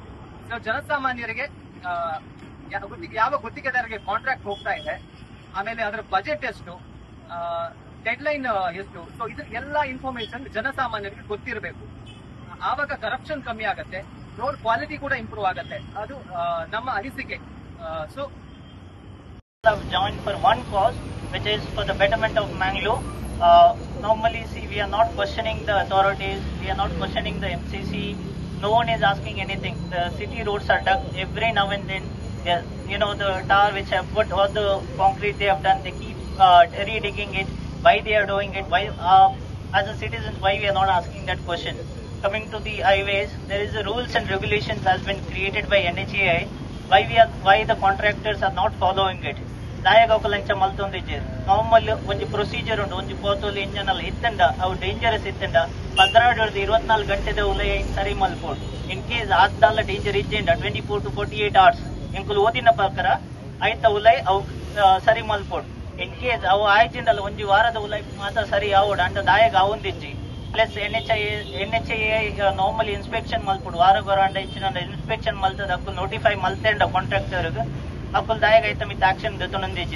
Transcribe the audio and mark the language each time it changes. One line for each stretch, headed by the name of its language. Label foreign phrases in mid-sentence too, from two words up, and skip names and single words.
Kannada: ಸೊ ಜನಸಾಮಾನ್ಯರಿಗೆ ಯಾವ ಗುತ್ತಿಗೆದಾರರಿಗೆ ಕಾಂಟ್ರಾಕ್ಟ್ ಹೋಗ್ತಾ ಇದೆ, ಆಮೇಲೆ ಅದರ ಬಜೆಟ್ ಎಷ್ಟು,
English: dead line
Kannada: ಎಷ್ಟು, ಸೊ ಇದು ಎಲ್ಲಾ ಇನ್ಫಾರ್ಮೇಶನ್ ಜನಸಾಮಾನ್ಯರಿಗೆ ಗೊತ್ತಿರಬೇಕು. ಆವಾಗ ಕರಪ್ಷನ್ ಕಮ್ಮಿ ಆಗತ್ತೆ,
English: road quality
Kannada: ಕೂಡ ಇಂಪ್ರೂವ್ ಆಗತ್ತೆ. ಅದು ನಮ್ಮ ಅನಿಸಿಕೆ. ಸೊ
English: have joined for one cause, which is for the betterment of Mangalore. Normally, see, we are not questioning the authorities, we are not questioning the MCC. No one is asking anything. The city roads are dug every now and then. You know, the tar which have put, all the concrete they have done, they keep redigging it. Why they are doing it? Why, as a citizen, why we are not asking that question? Coming to the highways, there is a rules and regulations has been created by NHAI. Why the contractors are not following it?
Tulu: ದಾಯಾಗ ಲಂಚ ಮಲ್ತೊಂದಿಜ್ಜೆ ನಾರ್ಮಲ್ ಒಂಜಿ ಪ್ರೊಸೀಜರ್ ಉಂಡು. ಒಂಜಿ ಪೋತೋಲಿ ಇಂಜನ್ ಎಲ್ಲ ಇತ್ತಂಡ ಅವು ಡೇಂಜರಸ್ ಇತ್ತಂಡ 24 ಗಂಟೆದ ಉಲಯ ಸರಿ ಮಲ್ಪೋಡು.
English: in case
Tulu: ಆದ್ದಲ್ಲ ಡೇಂಜರ್ ಇಜ್ಜೆಂಡ
English: 24 to 48 hours
Tulu: ಇಂಕುಲು ಓದಿನ ಪ್ರಕಾರ ಆಯ್ತ ಉಲಯ ಅವು ಸರಿ ಮಲ್ಪೋಡು.
English: in case
Tulu: ಅವು ಆಯ್ಜಿಂಡಲ್ಲ ಒಂಜಿ ವಾರದ ಉಲಯ ಮಾತ್ರ ಸರಿ ಆವೋಡು ಅಂಡ ದಾಯಾಗ ಅವೊಂದಿಜ್ಜಿ. ಪ್ಲಸ್ NHAI
English: normally inspection
Tulu: ಮಲ್ಪೋಡು. ವಾರ ಅಂಡ ಇಂಚಿನ ಇನ್ಸ್ಪೆಕ್ಷನ್ ಮಲ್ತದ ಅಕ್ಕು ನೋಟಿಫೈ ಮಲ್ತೆಂಡ ಕಾಂಟ್ರಾಕ್ಟರ್ಗೆ ಅಕ್ಕುಲ್ ದಾಯಗ ಐತ ಮಿತ್ ಆಕ್ಷನ್ ದೊಂದಿಜೆ.